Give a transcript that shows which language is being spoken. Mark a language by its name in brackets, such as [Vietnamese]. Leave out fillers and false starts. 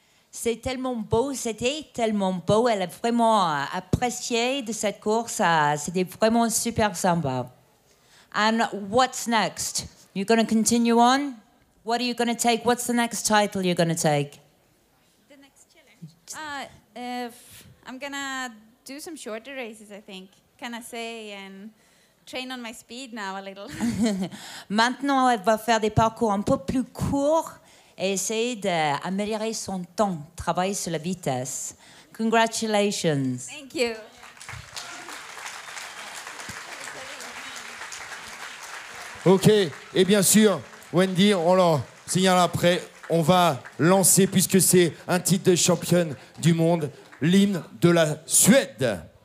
[French] C'est tellement beau, c'était tellement beau. Elle a vraiment apprécié de cette course. C'était vraiment super sympa. [English] And what's next? You're going to continue on? What are you going to take? What's the next title you're going to take? The next challenge? I'm going to do some shorter races, I think. Can I say? And train on my speed now a little. [French] Maintenant, elle va faire des parcours un peu plus courts et essayer d'améliorer son temps, travailler sur la vitesse. [English] Congratulations. Thank you. [French] Ok, et bien sûr, Wendy, on leur signale après, on va lancer, puisque c'est un titre de championne du monde, l'hymne de la Suède.